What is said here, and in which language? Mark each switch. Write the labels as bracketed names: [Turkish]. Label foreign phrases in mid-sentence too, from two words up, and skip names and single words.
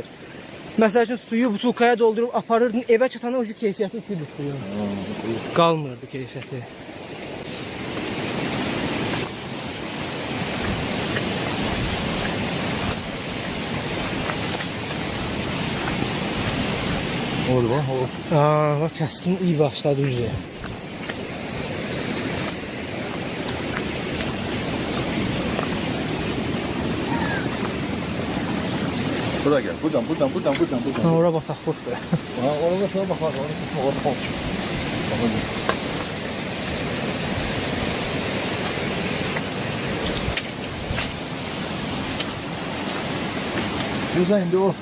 [Azerbaijani] Məsəl üçün suyu butulkaya doldurub aparırdın, evə çatanda o keyfiyyəti itirdi suyun. Qalmırdı keyfiyyəti. Orada bak. Aa, bak kəskin iyi başladı üzə. [Turkish] Buraya gel. Buradan. [Azerbaijani] Ha, ora bataqlıqdır. Ha, orada sonra bak. Orada bak. Güzel indi o.